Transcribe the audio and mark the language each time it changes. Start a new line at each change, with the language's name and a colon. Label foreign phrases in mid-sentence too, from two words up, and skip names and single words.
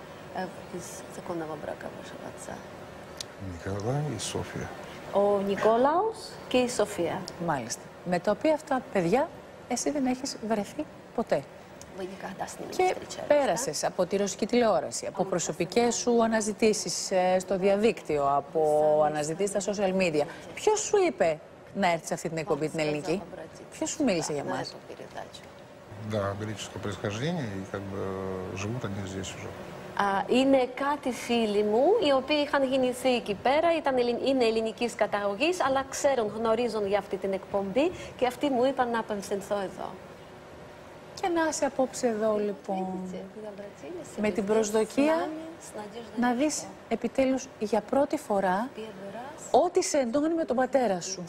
Russian: из законного брака вашего отца? Николай и Софья.
Greek: Ο Νικόλαος και η Σοφία. Μάλιστα. Με τα οποία αυτά παιδιά εσύ δεν έχεις βρεθεί ποτέ.
Russian: Вы никогда с ними не
Greek: Και
Russian: встречались,
Greek: πέρασες από τη ρωσική τηλεόραση, από προσωπικές σου αναζητήσεις στο διαδίκτυο, από αναζητήσεις στα
English: social media.
Greek: Ποιος σου είπε να έρθεις σε αυτή την εκπομπή την ελληνική? Ποιος σου μίλησε για μας?
Russian: Да, греческого происхождения, и как бы живут они здесь уже.
Greek: Είναι κάτι φίλοι μου, οι οποίοι είχαν γεννηθεί εκεί πέρα, είναι ελληνικής καταγωγής, αλλά γνωρίζουν για αυτή την εκπομπή και αυτοί μου είπαν να απευθυνθώ εδώ. Και να είσαι απόψε εδώ λοιπόν, με την προσδοκία να δεις επιτέλους για πρώτη φορά ό,τι σε εντώνει με τον πατέρα σου.